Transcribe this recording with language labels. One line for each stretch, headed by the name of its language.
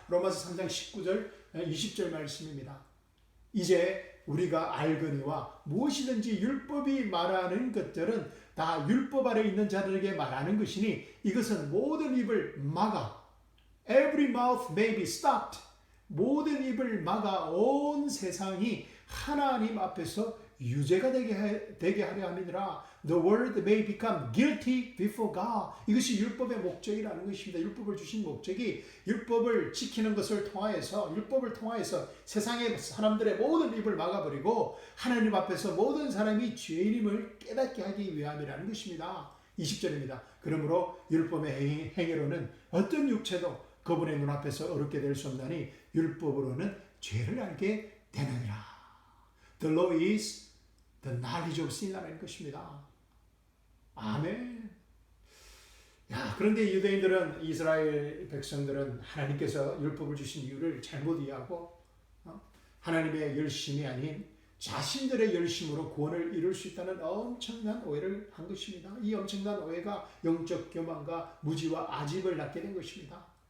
Korean: 로마서 3장 19절 20절 말씀입니다. 이제 우리가 알거니와 무엇이든지 율법이 말하는 것들은 다 율법 아래 있는 자들에게 말하는 것이니 이것은 모든 입을 막아
English: every mouth may be stopped.
Korean: 모든 입을 막아 온 세상이 하나님 앞에서 유죄가 되게 하려 함이니라.
English: The world may become guilty before God.
Korean: 이것이 율법의 목적이라는 것입니다. 율법을 주신 목적이 율법을 지키는 것을 통하여서 율법을 통하여서 세상의 사람들의 모든 입을 막아버리고 하나님 앞에서 모든 사람이 죄인임을 깨닫게 하기 위함이라는 것입니다. 20절입니다. 그러므로 율법의 행위로는 어떤 육체도 그분의 눈앞에서 어렵게 될 수 없나니 율법으로는 죄를 알게 되느니라.
English: The law is the knowledge of sin
Korean: 이라는 것입니다. 아멘. 그런데 유대인들은, 이스라엘 백성들은 하나님께서 율법을 주신 이유를 잘못 이해하고 하나님의 열심이 아닌 자신들의 열심으로 구원을 이룰 수 있다는 엄청난 오해를 한 것입니다. 이 엄청난 오해가 영적 교만과 무지와 아집을 낳게 된 것입니다.